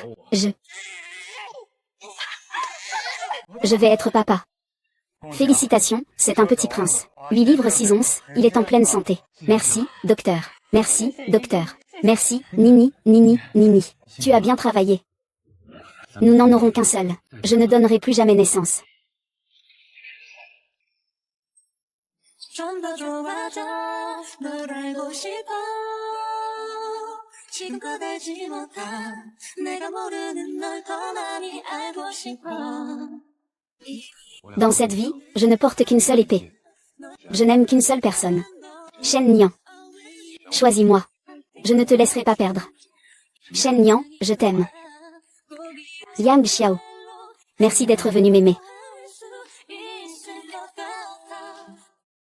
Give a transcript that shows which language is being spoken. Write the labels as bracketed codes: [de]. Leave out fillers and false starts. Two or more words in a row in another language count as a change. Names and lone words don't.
[fr] Je vais être papa. Félicitations, c'est un petit prince. 8 livres 6 onces, il est en pleine santé. Merci, docteur. Merci, docteur. Merci, Nini, Nini, Nini. Tu as bien travaillé. Nous n'en aurons qu'un seul. Je ne donnerai plus jamais naissance. [ko] 좀 더 좋아져 널 알고 싶어 지금껏 알지 못한 내가 모르는 널 더 많이 알고 싶어 [fr] Dans cette vie, je ne porte qu'une seule épée. Je n'aime qu'une seule personne. Shen Nian. Choisis-moi. Je ne te laisserai pas perdre. Shen Nian, je t'aime. Yang Xiao. Merci d'être venu m'aimer. [ko] 알 수 있을 것 같아